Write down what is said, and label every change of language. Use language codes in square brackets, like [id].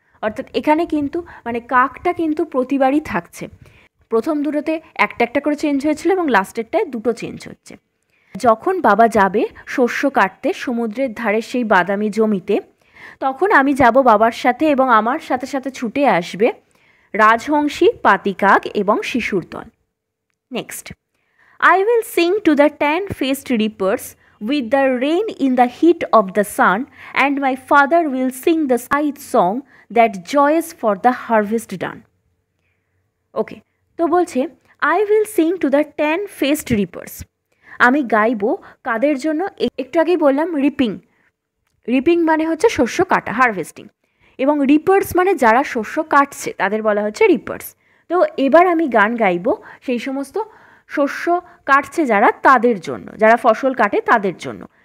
[bn] অর্থাৎ এখানে কিন্তু মানে কাকটা কিন্তু প্রতিবারই থাকছে, প্রথম দুটোতে একটা একটা করে চেঞ্জ হয়েছিল এবং লাস্টেরটায় দুটো চেঞ্জ হচ্ছে। যখন বাবা যাবে শস্য কাটতে সমুদ্রের ধারে সেই বাদামি জমিতে, তখন আমি যাব বাবার সাথে এবং আমার সাথে সাথে ছুটে আসবে রাজহংসী, পাতি কাক এবং শিশুর দল। [en] Next, I will sing to the tan-faced reapers with the rain in the heat of the sun, and my father will sing the scythe song that joys for the harvest done. [bn] ওকে, তো বলছে [en] I will sing to the tan-faced reapers. [bn] আমি গাইব কাদের জন্য? একটু আগেই বললাম reaping. Reaping মানে হচ্ছে শস্য কাটা, হারভেস্টিং, এবং রিপার্স মানে যারা শস্য কাটছে তাদের বলা হচ্ছে রিপার্স। তো এবার আমি গান গাইব সেই সমস্ত শস্য কাটছে যারা, তাদের জন্য, যারা ফসল কাটে তাদের জন্য।